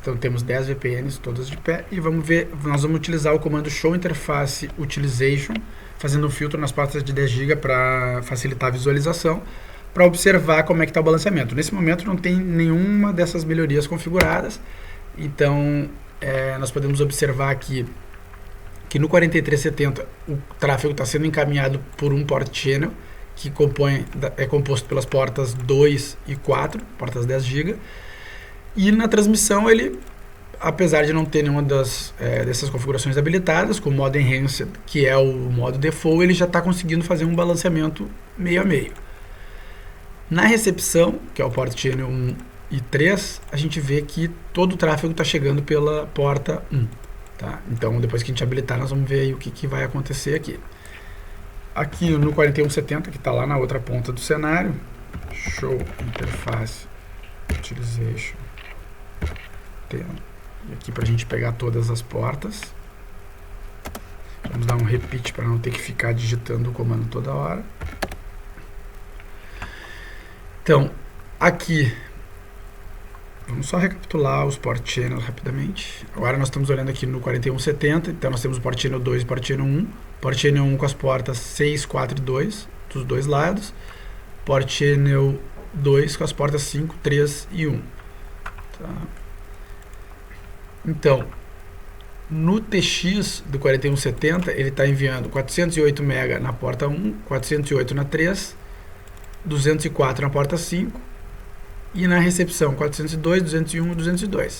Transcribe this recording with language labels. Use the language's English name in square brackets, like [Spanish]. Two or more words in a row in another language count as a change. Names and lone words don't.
[Portuguese] Então temos 10 VPNs todas de pé e vamos ver, nós vamos utilizar o comando [English] show interface utilization, [Portuguese] fazendo um filtro nas portas de 10 GB para facilitar a visualização, para observar como é que está o balanceamento. Nesse momento não tem nenhuma dessas melhorias configuradas, então nós podemos observar aqui que no 4370 o tráfego está sendo encaminhado por um [English] port channel [Portuguese] que é composto pelas portas 2 e 4, portas 10 GB, e na transmissão ele, apesar de não ter nenhuma dessas configurações habilitadas, com o modo Enhanced, que é o modo default, ele já está conseguindo fazer um balanceamento meio a meio. Na recepção, que é o [English] port channel [Portuguese] 1 e 3, a gente vê que todo o tráfego está chegando pela porta 1. Tá? Então, depois que a gente habilitar, nós vamos ver aí o que vai acontecer aqui. Aqui no 4170, que está lá na outra ponta do cenário, [English] show interface utilization, [Portuguese] e aqui para a gente pegar todas as portas. Vamos dar um repeat para não ter que ficar digitando o comando toda hora. Então, Aqui, vamos só recapitular os [English] port channels [Portuguese] rapidamente. Agora nós estamos olhando aqui no 4170, então nós temos o [English] port channel [Portuguese] 2 e [English] port channel [Portuguese] 1. [English] Port channel [Portuguese] 1 com as portas 6, 4 e 2 dos dois lados. [English] Port channel [Portuguese] 2 com as portas 5, 3 e 1. Tá. Então, no TX do 4170, ele está enviando 408 MB na porta 1, 408 na 3, 204 na porta 5 e na recepção 402, 201 e 202.